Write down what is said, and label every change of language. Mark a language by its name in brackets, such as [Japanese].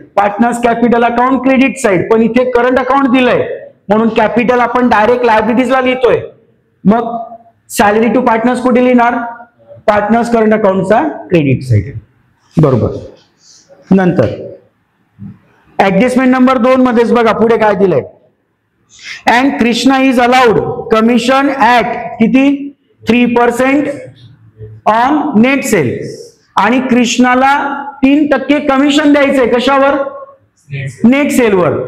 [English] Partners capital account credit side. [Marathi] पण इथे current account दिलंय म्हणून कॅपिटल आपण डायरेक्ट लायबिलिटीजला लिहितोय. मग सॅलरी टू पार्टनर्स कुठे लिहिणार? [English] Partners current अकाउंटचा credit side. [Marathi] बरोबर. नंतर ऍडजस्टमेंट नंबर 2 मध्येच बघा पुढे काय दिलंय. [English] and Krishna is allowed commission at [Marathi] किती? [English] 3% on net sale. [Marathi] आणि कृष्णाला 3% कमिशन द्यायचंय. कशावर? नेट सेलवर.